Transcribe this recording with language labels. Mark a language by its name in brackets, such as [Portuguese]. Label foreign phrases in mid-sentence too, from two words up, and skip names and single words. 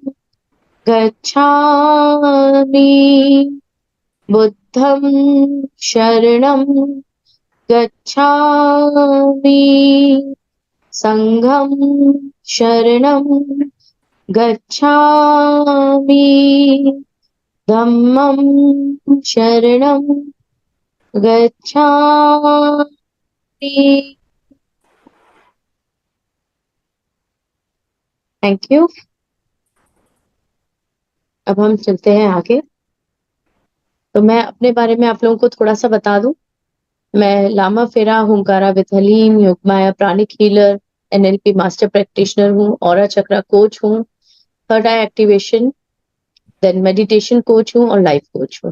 [Pali] गच्छामि, बुद्धं शरणं गच्छामि, संघं शरणं गच्छामि, धम्मं शरणं गच्छामि। [English] thank you. [Hindi] अब हम चलते हैं आगे। तो मैं अपने बारे में आप लोगों को थोड़ा सा बता दूं। [English] मैं लामा फेरा, हुंकारा विद हलीम, योगमाया pranic healer, NLP master practitioner हूँ, aura chakra coach हूँ, third eye activation, then meditation coach [Hindi] हूँ और [English] life coach हूँ।